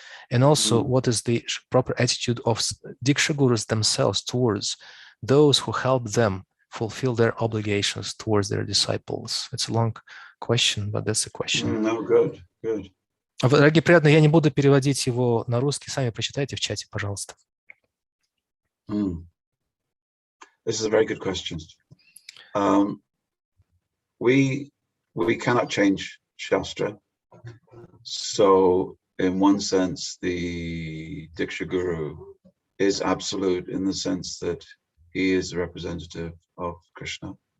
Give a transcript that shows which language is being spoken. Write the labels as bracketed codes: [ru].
[en] And also, what is the proper attitude of Diksha Gurus themselves towards those who help them fulfill their obligations towards their disciples? It's a long question, but that's a question. No, good. [ru] Дорогие преданные, я не буду переводить его на русский, сами прочитайте в чате, пожалуйста. [en] This is a very good question. We cannot change Shastra. So in one sense, the Diksha Guru is absolute in the sense that he is the representative of Krishna.